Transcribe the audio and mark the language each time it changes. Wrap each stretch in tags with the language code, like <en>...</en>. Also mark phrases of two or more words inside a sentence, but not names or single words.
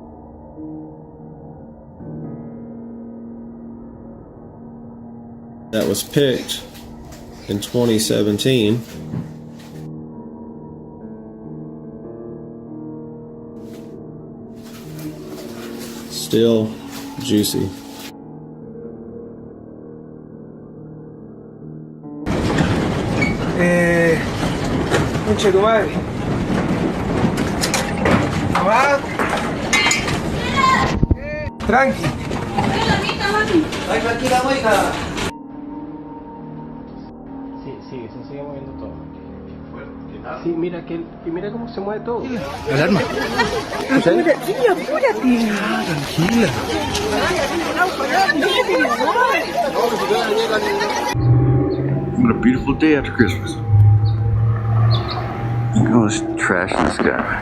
<en>That was picked in 2017. Still juicy.</en> <it>Non c'è domani.</it> <es>Va? Tranqui. Vai tranquila, mueca. Sí, se sigue moviendo todo. Sí, mira cómo se mueve todo. Alarma. Apúrate, apúrate. Tranquila.</es> <en>What a beautiful day after Christmas. Look at all this trash in the sky.</en>